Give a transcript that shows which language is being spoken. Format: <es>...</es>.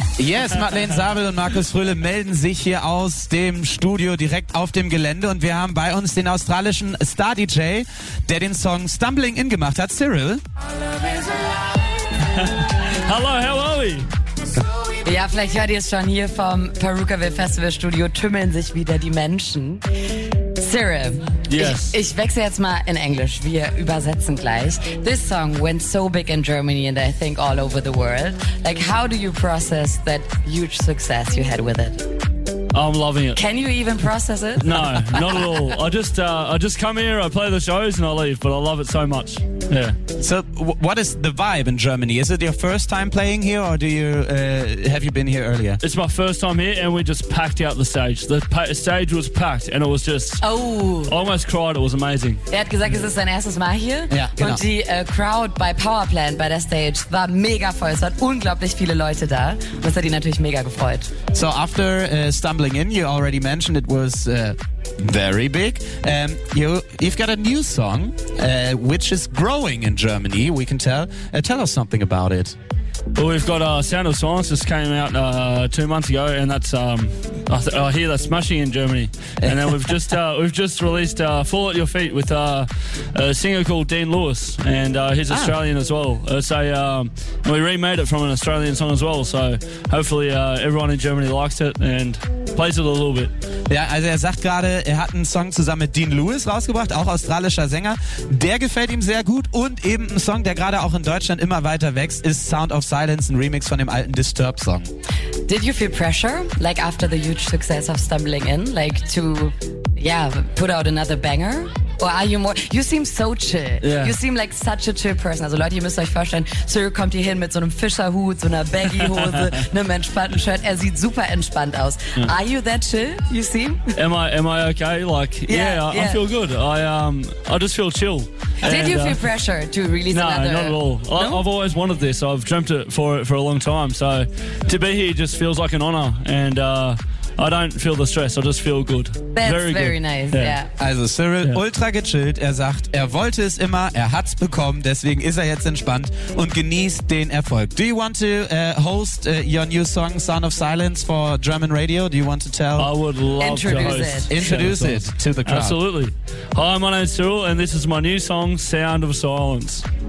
<en>Yes,</en> <de>Madeleine Sabel und Markus Fröhle melden sich hier aus dem Studio direkt auf dem Gelände und wir haben bei uns den australischen Star-DJ, der den Song Stumbling In gemacht hat, Cyril.</de> <en>Hallo, how are we?</en> <de>Ja, vielleicht hört ihr es schon hier vom Perukaville Festival Studio, tümmeln sich wieder die Menschen. Cyril,</de> <en>yes.</en> <de>Ich wechsle jetzt mal in Englisch. Wir übersetzen gleich.</de> <en>This song went so big in Germany and I think all over the world. Like, how do you process that huge success you had with it? I'm loving it. Can you even process it? No, not at all. I just come here, I play the shows and I leave, but I love it so much. Yeah. So what is the vibe in Germany? Is it your first time playing here or have you been here earlier? It's my first time here and we just packed out the stage. The stage was packed and it was just... Oh. I almost cried, it was amazing.</en> <de>Er hat gesagt, es ist sein erstes Mal hier. Ja, genau. Und die Crowd bei Power Plant, bei der Stage, war mega voll. Es waren unglaublich viele Leute da. Und das hat ihn natürlich mega gefreut.</de> <en>So after Stumbling In, you already mentioned it was... very big. You've got a new song, which is growing in Germany, we can tell. Tell us something about it. Well, we've got Sound of Silence just came out 2 months ago, and that's I hear that's smashing in Germany. And then we've just released Fall at Your Feet with a singer called Dean Lewis, and he's Australian as well. It's we remade it from an Australian song as well, so hopefully everyone in Germany likes it and plays it a little bit. Ja, also er sagt gerade, er hat einen Song zusammen mit Dean Lewis rausgebracht, auch australischer Sänger. Der gefällt ihm sehr gut und eben ein Song, der gerade auch in Deutschland immer weiter wächst, ist Sound of Silence, ein Remix von dem alten Disturbed-Song. Did you feel pressure, like after the huge success of Stumbling In, like to, yeah, put out another banger? Or are you more, you seem so chill. Yeah. You seem like such a chill person.</en> <de>Also Leute, ihr müsst euch vorstellen, Sir kommt hier hin mit so einem Fischerhut, so einer Baggy-Hose, einem entspannten Shirt. Er sieht super entspannt aus.</de> <en>Yeah. Are you that chill, you seem? Am I okay? Like, yeah. I feel good. I just feel chill. Did you feel pressure to release another? No, not at all. No? I've always wanted this. I've dreamt it for a long time. So to be here just feels like an honor. And I don't feel the stress, I just feel good. That's very good. Nice, yeah.</en> <de>Also Cyril, ultra gechillt, er sagt, er wollte es immer, er hat's bekommen, deswegen ist er jetzt entspannt und genießt den Erfolg.</de> <en>Do you want to host your new song, Sound of Silence, for German radio? Do you want to tell? I would love introduce to host. Introduce it to the crowd. Absolutely. Hi, my name's Cyril and this is my new song, Sound of Silence.</en>